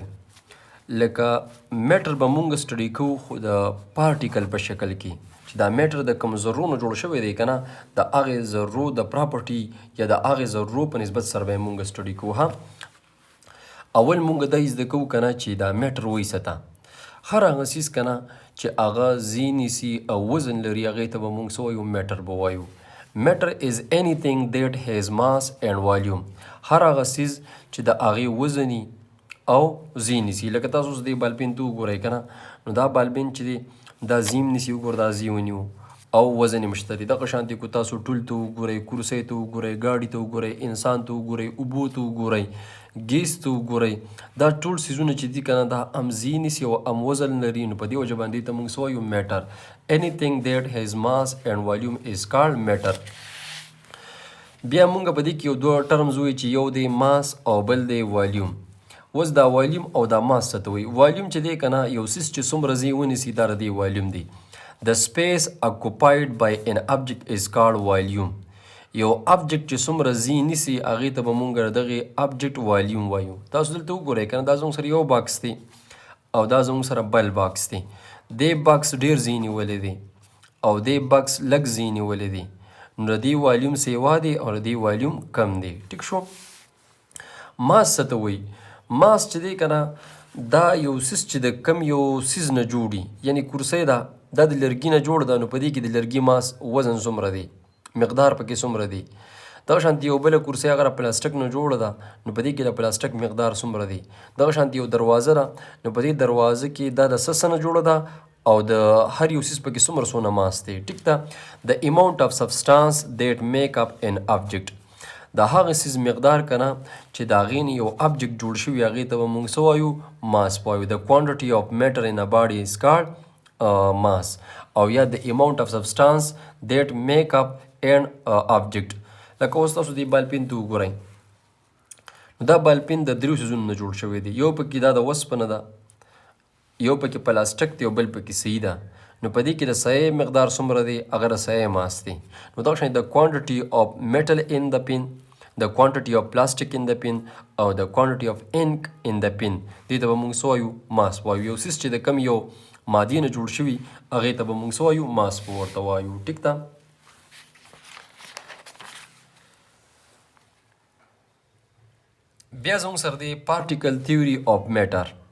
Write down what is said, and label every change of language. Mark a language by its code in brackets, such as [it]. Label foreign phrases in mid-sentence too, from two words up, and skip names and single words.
[ps] لکه میټر به مونږ سټډي کوو خو د پارټیکل په شکل کې چې دا میټر د کوم ذرونو جوړ شوی دی که نه، د هغې ذرو د پراپرټي یا د هغې ذرو په نسبت سره به یې مونږ سټډي کوو. اول مونږ دا زده کوو که نه چې دا میټر وایي څه ته. هر هغه څیز که نه چې هغه ځای نیسي او وزن لري هغې ته به مونږ څه وایو؟ میټر به وایو. [en] matter is anything that has mass and volume. [ps] هر هغه څیز چې د هغې وزني او ځای نیسي. لکه تاسو اوس دې بالپین ته وګورئ که نه، نو دا بالپین چې دی دا ځای نیسي. وګوره دا ځای ونیو او وزن یې مشته دی. دغه شانتې کو تاسو ټول ته وګورئ، کرسۍ ته وګورئ، ګاډي ته وګورئ، انسان ته وګورئ، اوبو ته وګورئ، ګیس ته وګورئ. دا ټول څیزونه چې دي که نه دا هم ځای نیسي او هم وزن لري. نو په دې وجه باندې ته موږ څه وایو؟ میټر. [en] anything that has mass and volume is called matter. [ps] بیا موږ په دې کې یو دوه ټرمز وایو چې یو دی ماس او بل دی والیوم. اوس دا والیوم او دا ماس څه ته وایي؟ والیوم چې دی که نه یو څیز چې څومره ځای ونیسي دا د دې والیوم دی. [en] The space occupied by an object is called volume. [ps] یو object چې څومره ځای نیسي هغې ته به مونږ دغې [en] object volume [ps] وایو. تاسو دلته وګورئ که نه، دا زموږ سره یو باکس دی او دا زموږ سره بل باکس دی. دې باکس ډېر ځای نیولی دی او دې باکس لږ ځای نیولی دی. نو د دې والیوم سیوا دی او د دې والیوم کم دی. ټیک شو. ماس څه ته وایي؟ ماس چې دی که نه دا یو څیز چې د کم یو څیز نه جوړي، یعنی کرسۍ ده دا د لرګي نه جوړ ده، نو په دې کې د لرګي ماس وزن څومره دی، مقدار پکې څومره دی. دغه شانتې یو بله کرسۍ هغه پلاستیک نه جوړه ده، نو په دې کې د پلاستیک مقدار څومره دی. دغه شانتې یو دروازه ده، نو په دې دروازه کې دا د څه نه جوړه ده او د هر یو څیز پکې څومره څونه ماس دی. ټیک ده. [en] د amount of substance that make up an object. [ps] د هغه څیز مقدار که نه چې د هغې نه یو object جوړ شوي هغې ته به مونږ څه وایو؟ ماس وایو. [en] the quantity of matter in a body is called mass. [ps] او یا [en] the amount of substance that make up an object. [ps] لکه اوس تاسو دې بالپین ته وګورئ، نو دا بالپین د دریو څیزونو نه جوړ شوی دی. یو پکې دا د وسپنه ده، یو پکې پلاستیک دی او بل پکې سۍ ده. نو په دې کې د سۍ مقدار څومره دی؟ هغه د سۍ ماس دی. نو دغه شان د [en] quantity of metal in the pin، the quantity of plastic in the pin او the quantity of ink in the pin. [ps] دې ته به موږ څه وایو؟ ماس وایو. یو څیز چې د کم یو مادې نه جوړ شوي هغې ته به موږ څه وایو؟ ماس به ورته وایو. ټیک ده. بیا زموږ سره دی [en] particle theory of matter.